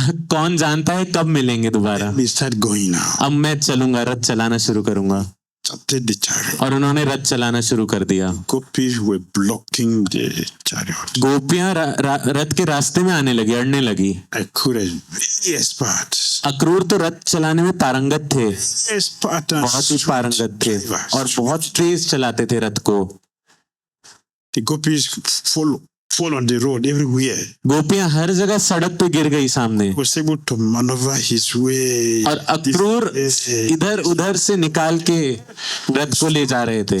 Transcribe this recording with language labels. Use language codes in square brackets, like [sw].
[hi] कौन जानता है कब मिलेंगे दोबारा। [en] We start going now. [hi] अब मैं चलूंगा, रथ चलाना शुरू करूंगा। [en] Started the chariot. [hi] और उन्होंने रथ चलाना शुरू कर दिया। [en] Gopis were blocking the chariot. [hi] गोपियां रथ के रास्ते में आने लगी, अड़ने लगी। [en] Akura is very expert. [hi] Akrur तो रथ चलाने में पारंगत थे, [en] Expert and [hi] बहुत ही [en] swift [hi] पारंगत थे [en] drivers. [hi] और बहुत तेज चलाते थे रथ को। [en] The gopis fall on the road everywhere. [hi] गोपियां हर जगह सड़क पे गिर गई सामने [en] He was able to maneuver his way. [hi] और अक्रूर [en] this way. [hi] इधर उधर से निकाल के रथ को ले जा रहे थे।